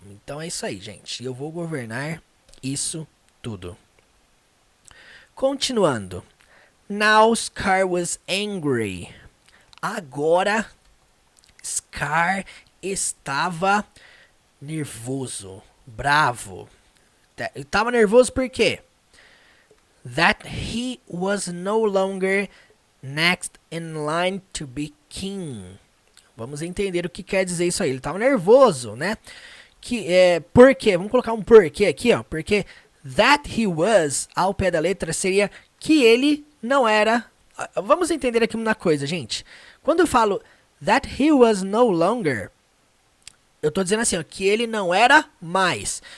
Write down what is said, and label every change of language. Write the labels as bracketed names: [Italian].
[Portuguese] Então é isso aí, gente. Eu vou governar isso tudo. Continuando. [English] Now Scar was angry. [Portuguese] Agora Scar estava nervoso, bravo. Estava nervoso por quê? [English] That he was no longer next in line to be king. [Portuguese] Vamos entender o que quer dizer isso aí. Ele estava nervoso, né? Por quê? Vamos colocar um porquê aqui, ó. Porque [English] that he was, [Portuguese] ao pé da letra, seria que ele não era. Vamos entender aqui uma coisa, gente. Quando eu falo [English] that he was no longer, [Portuguese] eu tô dizendo assim, ó, que ele não era mais.